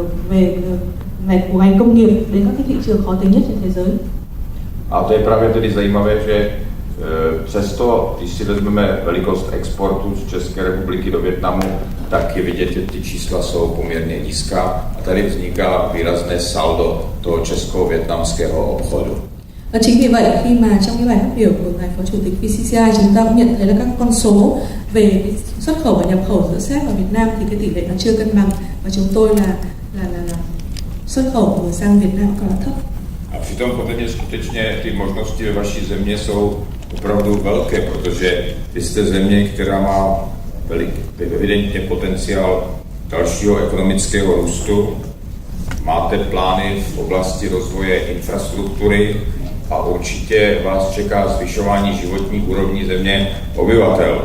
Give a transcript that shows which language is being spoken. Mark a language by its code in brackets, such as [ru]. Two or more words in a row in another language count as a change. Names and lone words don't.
[vi] về của ngành công nghiệp đến các cái thị trường khó tính nhất trên thế giới. [cs] A to je právě tedy zajímavé, že přesto, když si vezmeme velikost exportu z České republiky do Vietnamu, tak je vidět, že ty čísla jsou poměrně nízká a tady vzniká výrazné saldo toho česko-vietnamského obchodu. [vi] Và chính vì vậy khi mà trong cái bài phát biểu của ngài Phó Chủ tịch VCCI chúng ta cũng nhận thấy là các con số về cái xuất khẩu và nhập khẩu giữa Séc và Việt Nam thì cái tỷ lệ nó chưa cân bằng và chúng tôi là xuất khẩu sang Việt Nam còn là thấp. [cs] A přitom podle mě skutečně ty možnosti ve vaší země jsou opravdu velké, protože vy jste země, která má evidentně potenciál dalšího ekonomického růstu. Máte plány v oblasti rozvoje infrastruktury a určitě vás čeká zvyšování životní úrovní země obyvatel.